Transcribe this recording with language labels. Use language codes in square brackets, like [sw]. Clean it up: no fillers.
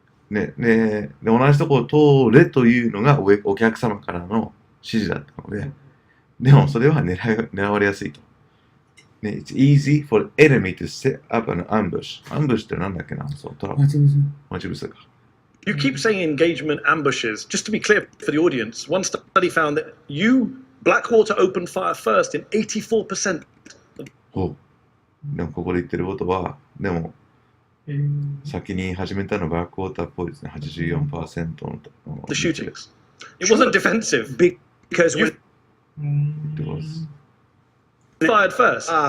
[ja] で、同じとこを通れというのがお客様からの指示だったので、でもそれは狙われやすいと。 [en] ね、It's easy for enemy to set up an ambush. [ja] ambush ってなんだっけな、そうトラブル。待ち伏せか。 [en] You keep saying engagement ambushes. Just to be clear for the audience, one study found that Blackwater opened fire first in 84%. [ja] おうでもここで言ってることは、でも、先に始めたのがブラックウォーターっぽいですね。 84% の。 [en] The shootings. It wasn't defensive. Because when It was. Fired first.